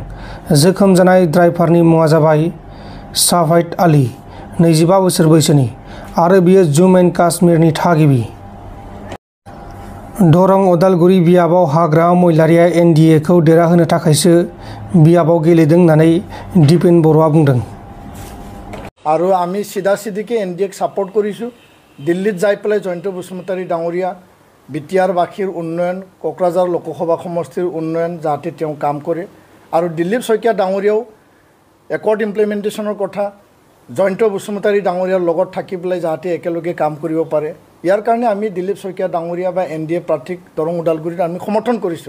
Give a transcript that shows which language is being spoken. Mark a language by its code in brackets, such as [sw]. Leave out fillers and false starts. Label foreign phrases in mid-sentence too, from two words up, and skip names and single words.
[brx] जोखोम जानाय ड्राइभारनि मुङा जाबाय शाफाइत आली, 25 बोसोर बैसोनि आरो बियो जम्मु एन्ड काश्मीरनि थागिबि। दरं उदालगुरि बियाबाव हाग्रामा महिलारिया NDAखौ देरहाहोनो थाखायसो बियाबाव गेलेदों होननानै दिपेन बर'आ बुंदों। [as] আৰু আমি চিধাচিধিকে NDAক ছাপোৰ্ট কৰিছোঁ। দিল্লীত যাই পেলাই জয়ন্ত বসুমতাৰী ডাঙৰীয়া বিটিআৰবাসীৰ উন্নয়ন, কোকৰাঝাৰ লোকসভা সমষ্টিৰ উন্নয়ন যাতে তেওঁ কাম কৰে আৰু দিলীপ শইকীয়া ডাঙৰীয়াও [en] accord implementationৰ [as] কথা জয়ন্ত বসুমতাৰী ডাঙৰীয়াৰ লগত থাকি পেলাই যাতে একেলগে কাম কৰিব পাৰে, ইয়াৰ কাৰণে আমি দিলীপ শইকীয়া ডাঙৰীয়া বা NDA প্ৰাৰ্থীক দৰং ওদালগুৰিত আমি সমৰ্থন কৰিছোঁ।